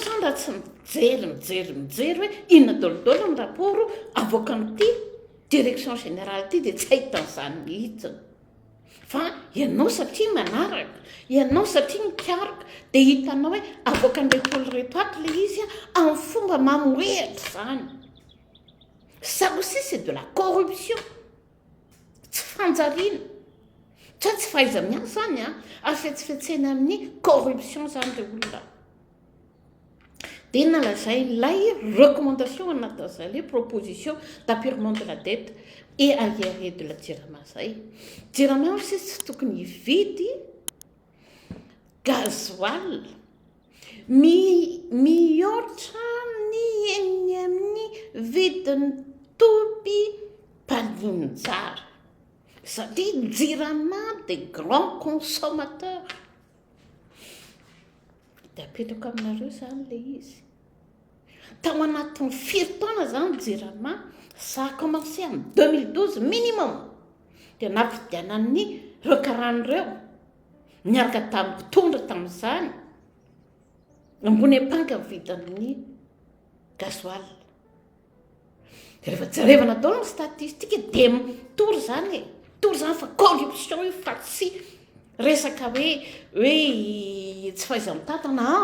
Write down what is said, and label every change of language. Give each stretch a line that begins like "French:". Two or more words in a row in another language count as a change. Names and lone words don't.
Malagasy: zany raha tsy mijery hoe inona dolodolo amin'ny rapport avoakan'ity direction générale ty de tsy ahitan'izany mihitsiny fa ianao satria manaraka ianao satria mikaraka de hitanao hoe avoakan'reto reto ato le izy a amin'ny fomba mamoehatra zany
French: ça aussi c'est de la corruption
Malagasy: tsy fanjariana tsy faiza miasa zany a afetsifetsena amin'ny corruption zany le olona de nalazay lay recommandation anatin'izay le
French: proposition d'apurement de la dette et arriéré de la JIRAMA
Malagasy: zay JIRAMA aussi tsy tokony hividy gasoil mihoatra ny eny amin'ny vidiny toby mpaninjara satria JIRAMA
French: des grands consommateurs de
Malagasy: apetrako aminareo zany le izy tao anatin'ny firy-taona zany JIRAMA
French: ça a commencé en 2012 minimum
Malagasy: de nafidianan'ny reo karan'ireo niaraka tamin'ny mpitondra tamin'izany ambony ampanka vidan'ny gasoil de rehefa jerevana daholo ny statistique de tory zany fa corruption io fa tsy resaka hoe tsy faiza mitatana